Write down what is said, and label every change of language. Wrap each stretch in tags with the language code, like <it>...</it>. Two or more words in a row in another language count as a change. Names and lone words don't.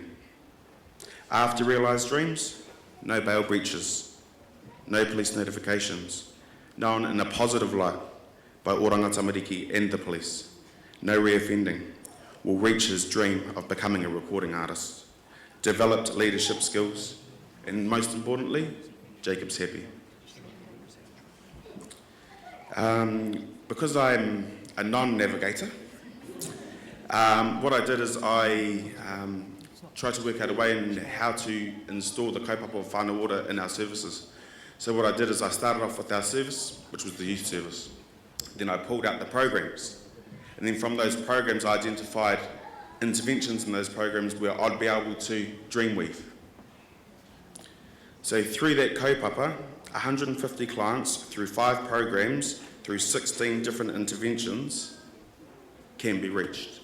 <en>After realised dreams, no bail breaches, no police notifications, known in a positive light by Oranga Tamariki and the police, no reoffending, will reach his dream of becoming a recording artist, developed leadership skills, and most importantly, Jacob's happy. Because I'm a non-navigator, what I did is I tried to work out a way in how to install the kaupapa of</en> <mi>whānau ora</mi> <en>in our services. So what I did is I started off with our service, which was the youth service. Then I pulled out the programs. And then from those programs, I identified interventions in those programs where I'd be able to dreamweave. So through that kaupapa, 150 clients through 5 programs, through 16 different interventions, can be reached.</en>